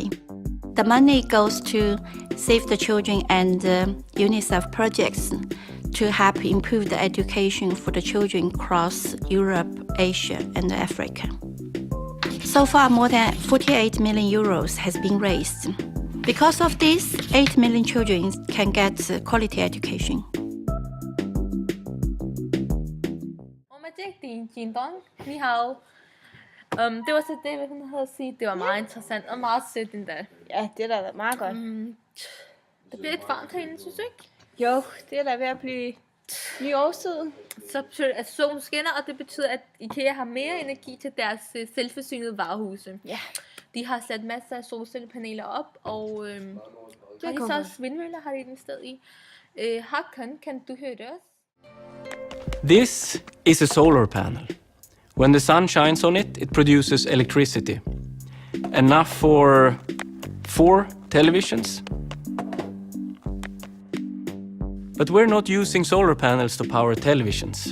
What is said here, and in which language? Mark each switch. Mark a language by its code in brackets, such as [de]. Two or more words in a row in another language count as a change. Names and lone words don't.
[en] The money goes to Save the Children and UNICEF projects to help improve the education for the children across Europe, Asia and Africa. So far, more than €48 million has been raised. Because of this, 8 million children can get quality education. [zh] 我们这里Jin Dong，你好。 [da] Det var så det, hun havde at sige. Det var meget interessant og meget sødt endda. Ja, det er da meget godt. Det bliver lidt varmt herinde, synes du ikke? Jo, det er da ved at blive ny årstid. Så betyder det, at solen skinner, og det betyder, at IKEA har mere energi til deres selvforsynede varehuse. Ja. De har sat masser af solcellepaneler op, og har de så også vindmøller, har de den sted i. Håkon, kan du høre det også? [en] This is a solar panel. When the sun shines on it, it produces electricity. Enough for 4 televisions. But we're not using solar panels to power televisions.